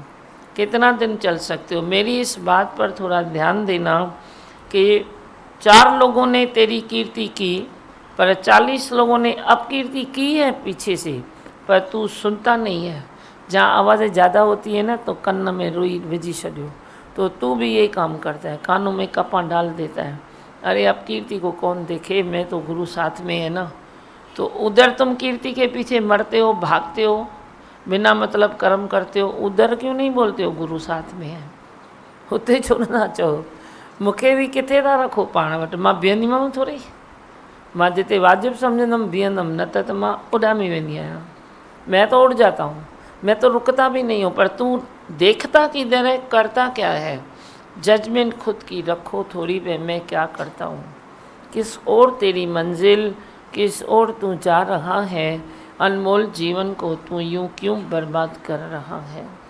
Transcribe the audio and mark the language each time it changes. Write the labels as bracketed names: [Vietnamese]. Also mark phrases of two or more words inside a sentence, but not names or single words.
[Hindi] कितना दिन चल सकते हो? मेरी इस बात पर थोड़ा ध्यान देना कि 4 लोगों ने तेरी कीर्ति की, पर 40 लोगों ने अपकीर्ति की है पीछे से, पर तू सुनता नहीं है। जहाँ आवाज़ें ज़्यादा होती है ना तो [Sindhi] कन्न में रुई विझी छॾियो, [Hindi] तो तू भी यही काम करता है, कानों में कपा डाल देता है। अरे अब कीर्ति को कौन देखे, मैं तो गुरु साथ में है ना। तो उधर तुम कीर्ति के पीछे मरते हो, भागते हो, बिना मतलब कर्म करते हो, उधर क्यों नहीं बोलते हो गुरु साथ में है? [Sindhi] हुते छो न चओ मूंखे बि किथे था रखो पाण वटि, मां बीहंदीमांव थोरी, मां जिते वाजिबु सम्झंदमि बीहंदमि, न त मां उॾामी वेंदी आहियां। [Hindi] मैं तो उड़ जाता हूँ, मैं तो रुकता भी नहीं हूँ, पर तू देखता किधर है, करता क्या है। जजमेंट खुद की रखो थोड़ी पे, मैं क्या करता हूँ, किस ओर तेरी मंजिल, किस ओर तू जा रहा है। अनमोल जीवन को तू यूं क्यों बर्बाद कर रहा है।